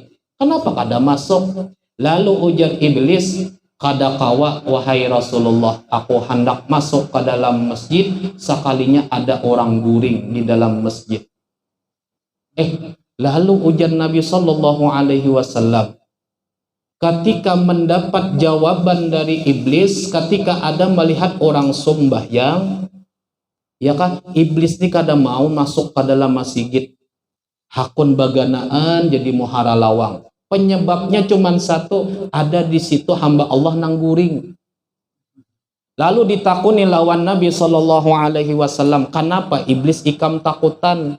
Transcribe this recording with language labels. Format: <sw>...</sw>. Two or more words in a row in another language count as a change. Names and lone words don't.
<bjn>Kenapa kada masuk? Lalu ujar iblis, kada kawa wahai Rasulullah, aku hendak masuk ke dalam masjid, sekalinya ada orang guring di dalam masjid. Lalu ujar Nabi</bjn> <ar>صلى الله عليه وسلم,</ar> <bjn>ketika mendapat jawaban dari iblis, ketika ada melihat orang sembahyang, ya kan, iblis ini kada mau masuk ke dalam masjid. Hakun baganaan jadi muhara lawang. Penyebabnya cuma satu, ada di situ hamba Allah nang guring. Lalu ditakuni lawan Nabi</bjn> <ar>صلى الله عليه وسلم,</ar> <bjn>kenapa iblis ikam takutan?</bjn>